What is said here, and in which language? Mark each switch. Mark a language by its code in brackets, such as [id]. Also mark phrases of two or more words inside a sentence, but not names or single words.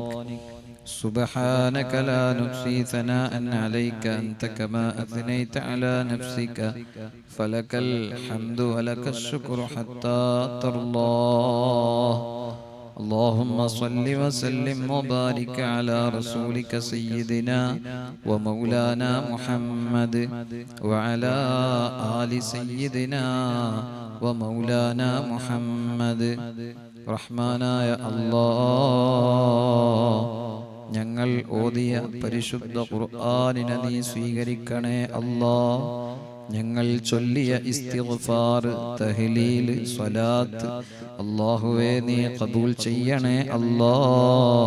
[ar] سبحانك لا نحصي ثناء عليك أنت كما أثنيت على نفسك فلك الحمد ولك الشكر حتى ترضى. اللهم صل وسلم وبارك على رسولك سيدنا ومولانا محمد وعلى آل سيدنا ومولانا محمد. [ml] റഹ്മാനായ അല്ലാഹ്, ഞങ്ങൾ ഓതിയ പരിശുദ്ധ ഖുർആനിനെ നീ സ്വീകരിക്കണേ അല്ലാഹ്. ഞങ്ങൾ ചൊല്ലിയ ഇസ്തിഗ്ഫാർ, തഹ്ലീൽ, സ്വലാത്ത് അല്ലാഹുവേ നീ ഖബൂൽ ചെയ്യണേ അല്ലാഹ്.